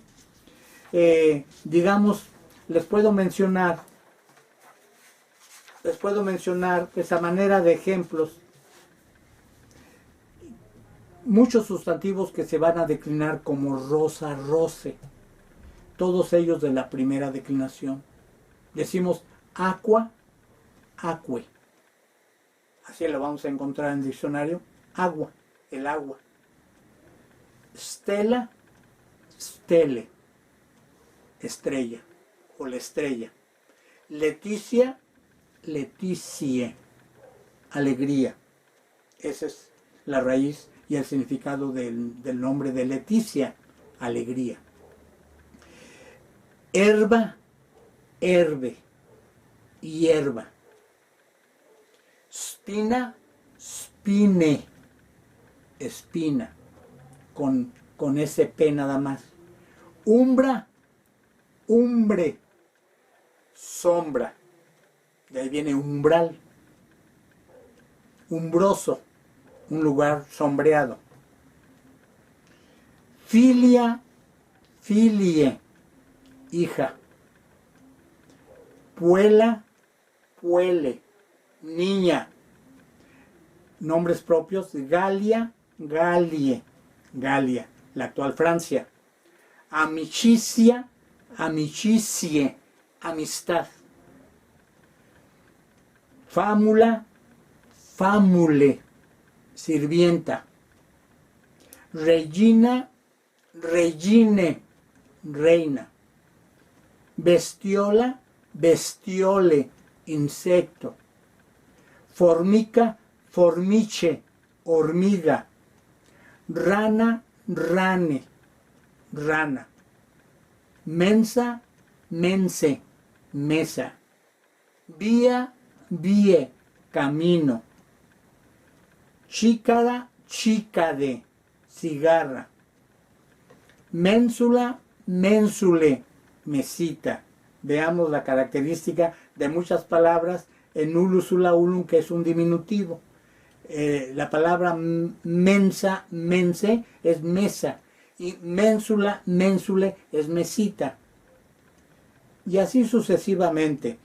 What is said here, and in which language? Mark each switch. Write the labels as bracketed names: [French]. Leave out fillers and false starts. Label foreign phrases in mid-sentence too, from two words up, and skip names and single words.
[Spanish] Digamos, les puedo mencionar pues, a manera de ejemplos, muchos sustantivos que se van a declinar como [Latin] rosa, roce, [Spanish] todos ellos de la primera declinación. [Latin] Decimos aqua, aque. [Spanish] Así lo vamos a encontrar en el diccionario. Agua, el agua. [Latin] Stella, stele, [Spanish] estrella o la estrella. [Latin] Leticia, leticie, alegría. [Spanish] Esa es la raíz y el significado del nombre de Leticia, alegría. [Latin] Herba, herbe, hierba. Spina, spine, [Spanish] espina, con ese P nada más. [Latin] Umbra, umbre, [Spanish] sombra. De ahí viene umbral. Umbroso, un lugar sombreado. [Latin] Filia, filie, hija. Puela, puele, [Spanish] niña. Nombres propios: Galia, Galie, Galia, la actual Francia. [Latin] Amicicia, amicicie, amistad. Fámula, famule, sirvienta. Regina, regine, reina. Bestiola, bestiole, insecto. Formica, formiche, hormiga. Rana, rane, rana. Mensa, mense, [Spanish] mesa. [Latin] Vía, vie, camino. Chícara, chícade, cigarra. Ménsula, ménsule, [Spanish] mesita. Veamos la característica de muchas palabras en [Latin] ulusula ulum, [Spanish] que es un diminutivo. La palabra [Latin] mensa, mense, [Spanish] es mesa. Y [Latin] ménsula, ménsule, [Spanish] es mesita. Y así sucesivamente.